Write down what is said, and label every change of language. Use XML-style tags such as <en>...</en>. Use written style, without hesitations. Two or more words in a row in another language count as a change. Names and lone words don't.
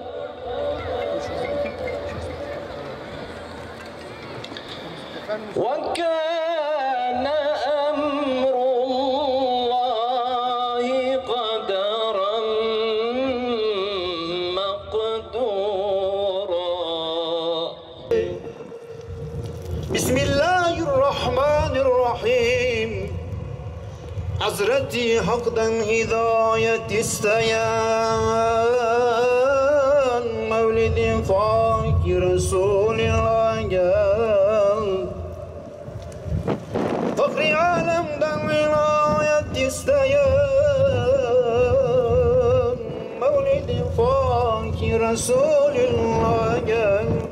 <ar>وكان أمر الله قدرا مقدورا. بسم الله الرحمن الرحيم.</ar> <tr>Hazret-i Hak'tan hidayet isteyen Mevlid-i Fakir Resulullah gel. Fakri alemden vilayet isteyen Mevlid-i Fakir Resulullah gel.</tr>